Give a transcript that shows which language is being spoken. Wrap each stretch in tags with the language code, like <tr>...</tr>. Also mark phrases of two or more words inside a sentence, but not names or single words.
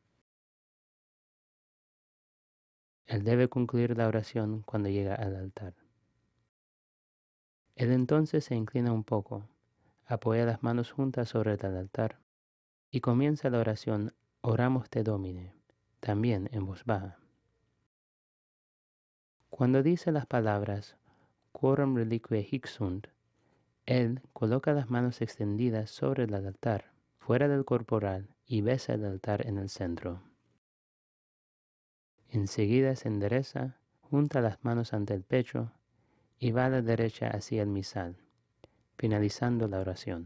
<es>Él debe concluir la oración cuando llega al altar. Él entonces se inclina un poco, apoya las manos juntas sobre el altar y comienza la oración</es> <la>Oramos te Domine,</la> <es>también en voz baja. Cuando dice las palabras</es> <la>Quorum reliquiae hic sunt,</la> <es>él coloca las manos extendidas sobre el altar, fuera del corporal, y besa el altar en el centro. Enseguida se endereza, junta las manos ante el pecho y va a la derecha hacia el misal, finalizando la oración.</es>